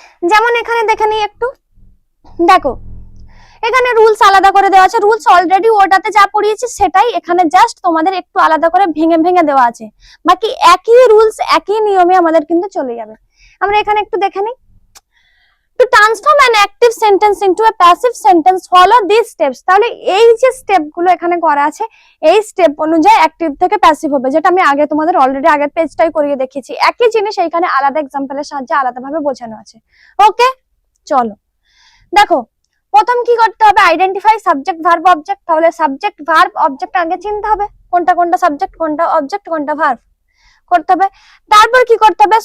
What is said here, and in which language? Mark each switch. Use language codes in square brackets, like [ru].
[bn] যেমন এখানে দেখে নিই একটু, দেখো এখানে রুলস আলাদা করে দেওয়া আছে। রুলস অলরেডি ওটাতে যা পড়িয়েছি সেটাই এখানে জাস্ট তোমাদের একটু আলাদা করে ভেঙে ভেঙে দেওয়া আছে, বাকি একই রুলস একই নিয়মে আমাদের কিন্তু চলে যাবে। আমরা এখানে একটু দেখে নিই। [en] To transform an active sentence into a passive sentence, follow these steps. [bn] তাহলে এই যে স্টেপ গুলো এখানে করা আছে, এই স্টেপ অনুযায়ী অ্যাক্টিভ থেকে প্যাসিভ হবে, যেটা আমি আগে তোমাদের অলরেডি আগের পেজটাই করিয়ে দেখিয়েছি। একই জিনিস এইখানে আলাদা এক্সাম্পলের সাহায্যে আলাদাভাবে বোঝানো আছে। ওকে, চলো দেখো প্রথম কি করতে হবে? Identify subject verb object. তাহলে সাবজেক্ট ভার্ব অবজেক্ট আগে চিনতে হবে, কোনটা কোনটা সাবজেক্ট, কোনটা অবজেক্ট, কোনটা ভার্ব করতে হবে। তারপর কি করতে হবে?